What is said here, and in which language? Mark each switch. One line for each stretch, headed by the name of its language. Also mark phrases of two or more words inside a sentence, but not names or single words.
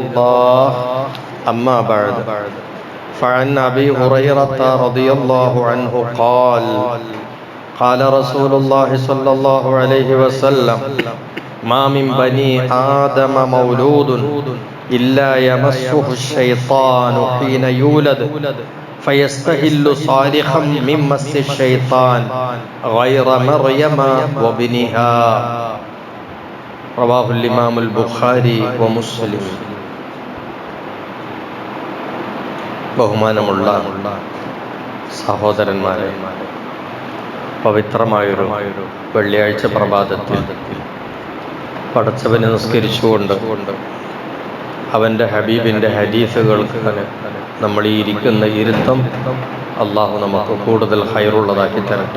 Arabic: الله أما بعد فعن أبي هريرة رضي الله عنه قال قال رسول الله صلى الله عليه وسلم ما من بني آدم مولود إلا يمسه الشيطان حين يولد فيستهل صالحا من مس الشيطان غير مريم وابنها رواه الإمام البخاري ومسلم.
Malayalam: ബഹുമാനമുള്ള സഹോദരന്മാരെ, പവിത്രമായൊരു വെള്ളിയാഴ്ച പ്രഭാതത്തിൽ പടച്ചവനെ നിസ്കരിച്ചുകൊണ്ട് അവൻ്റെ ഹബീബിൻ്റെ ഹദീസുകൾക്ക് നമ്മൾ ഈ ഇരിക്കുന്ന ഇരുത്തം അള്ളാഹു നമുക്ക് കൂടുതൽ ഹൈറുള്ളതാക്കി തരട്ടെ.